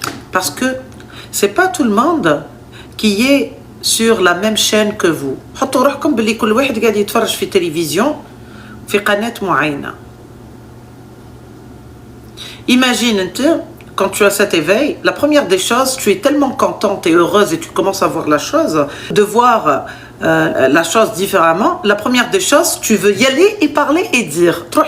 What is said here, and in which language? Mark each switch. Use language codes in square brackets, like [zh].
[fr] Parce que c'est pas tout le monde qui est sur la même chaîne que vous. [ar] حطوا روحكم باللي كل واحد قاعد يتفرج في تلفزيون في قناة معينة. [fr] Imagine, quand tu as cet éveil, la première des choses, tu es tellement contente et heureuse et tu commences à voir la chose, de voir la chose différemment. La première des choses, tu veux y aller et parler et dire.